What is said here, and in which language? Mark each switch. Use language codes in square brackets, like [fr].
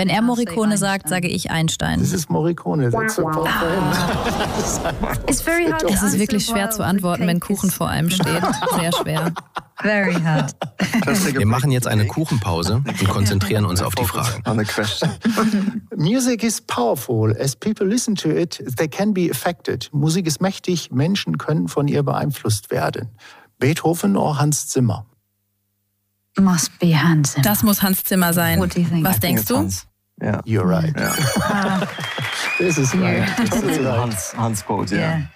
[de] Wenn er Morricone sagt, sage ich Einstein. [en] This is Morricone. That's important for him. It's very hard. [de] Es ist wirklich schwer zu antworten, wenn Kuchen vor einem steht. Sehr schwer. [en] Very hard. [de] Wir machen jetzt eine Kuchenpause und konzentrieren uns auf die Fragen. [en] Music is powerful. As people listen to it, they can be affected. [de] Musik ist mächtig, Menschen können von ihr beeinflusst werden. Beethoven oder Hans Zimmer? [en] Must be Hans Zimmer. [de] Das muss Hans Zimmer sein. [en] What do you think? [de] Was denkst du? Yeah. [en] You're right. Yeah. This is right. This is right. Hans quote, yeah. Yeah.